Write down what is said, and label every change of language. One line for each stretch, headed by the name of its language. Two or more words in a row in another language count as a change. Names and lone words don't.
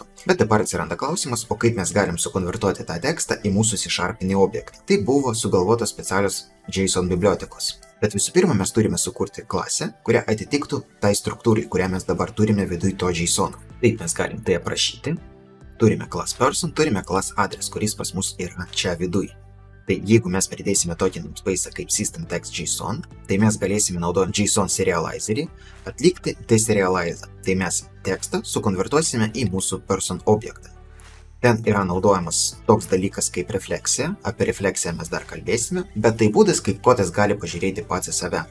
Lithuanian: Bet dabar atsiranda klausimas, o kaip mes galim sukonvertuoti tą tekstą į mūsų C# objektą. Tai buvo sugalvotos specialios JSON bibliotekos. Bet visų pirma, mes turime sukurti klasę, kurią atitiktų tai struktūrai, kurią mes dabar turime viduj to JSON. Taip mes galim tai aprašyti. Turime
English: class person,
Lithuanian: turime
English: class address,
Lithuanian: kuris pas mus yra čia viduj. Tai jeigu mes pridėsime tokį namespace kaip system.text.json, tai mes galėsime naudojant JSON serializerį atlikti deserializą. Tai mes tekstą sukonvertuosime į mūsų person objektą. Ten yra naudojamas toks dalykas kaip refleksija, apie refleksiją mes dar kalbėsime, bet tai būdas, kaip kodas gali pažiūrėti pats į save.